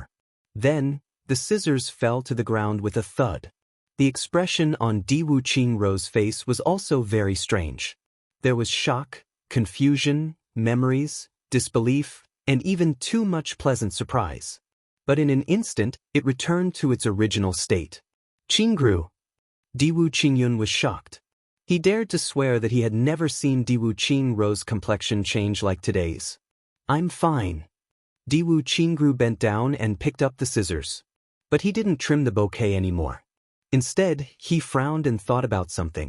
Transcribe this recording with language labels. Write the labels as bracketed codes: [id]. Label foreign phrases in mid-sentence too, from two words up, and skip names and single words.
[en] Then, the scissors fell to the ground with a thud. The expression on Diwu Qingru's face was also very strange. There was shock, confusion, memories, disbelief, and even too much pleasant surprise. But in an instant, it returned to its original state. "Qingru." Diwu Qingyun was shocked. He dared to swear that he had never seen Diwu Qingru's complexion change like today's. "I'm fine." Diwu Qingru bent down and picked up the scissors. But he didn't trim the bouquet anymore. Instead, he frowned and thought about something.